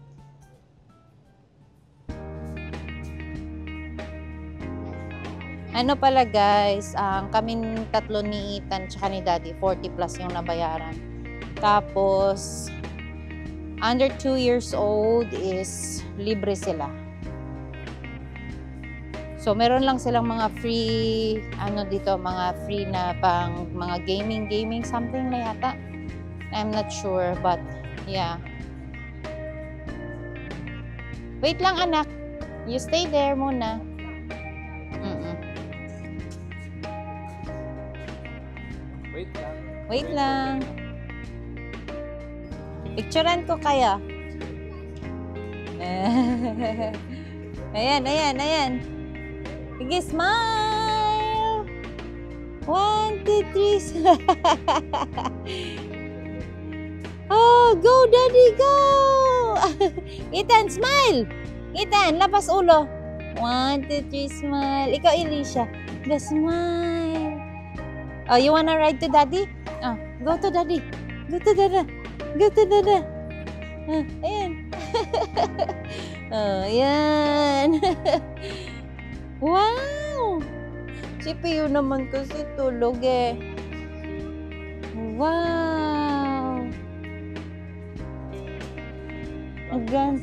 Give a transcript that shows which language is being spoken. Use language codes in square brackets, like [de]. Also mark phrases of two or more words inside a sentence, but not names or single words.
[tl] Ano pala guys, kaming tatlo ni Ethan tsaka ni Daddy, 40 plus yung nabayaran. [en] Tapos, under 2 years old is [tl] libre sila. So, meron lang silang mga free, dito, mga free na pang mga gaming, something na yata. [en] I'm not sure, but yeah. [tl] Wait lang, anak. [en] You stay there muna. [tl] Wait lang. Wait lang. Picturean ko kaya. Ayan, ayan, ayan. Sige, [en] smile! 1, 2, 3. Oh, go, Daddy, go! Ethan, smile! [tl] Ethan, lapas ulo. 1, 2, 3, smile. Ikaw, Elisha. [en] Go, smile. Oh, you wanna ride to Daddy? Oh, go to Daddy. Go to Dada. Go to Dada. [tl] Ayan. Oh, ayan. [en] Wow! [tl] Si Pio naman kasi tulog eh. [en] Wow! Again.